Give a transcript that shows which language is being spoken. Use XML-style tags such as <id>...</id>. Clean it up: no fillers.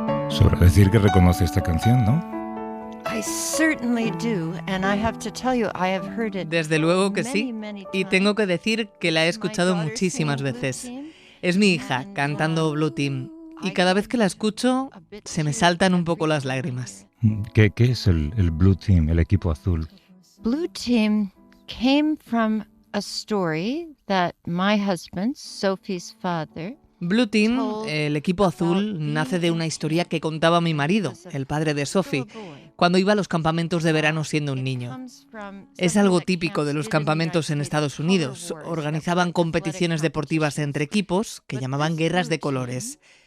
<es>Sobra decir que reconoce esta canción, ¿no?</es> <en>I certainly do, and I have to tell you, I have heard it.</en> <es>Desde luego que sí, y tengo que decir que la he escuchado muchísimas veces. Es mi hija cantando Blue Team, y cada vez que la escucho se me saltan un poco las lágrimas. ¿Qué es el Blue Team, el equipo azul?</es> <en>Blue Team came from a story that my husband, Sophie's father,</en> <es>Blue Team, el equipo azul, nace de una historia que contaba mi marido, el padre de Sophie, cuando iba a los campamentos de verano siendo un niño. Es algo típico de los campamentos en Estados Unidos. Organizaban competiciones deportivas entre equipos que llamaban guerras de colores.</es>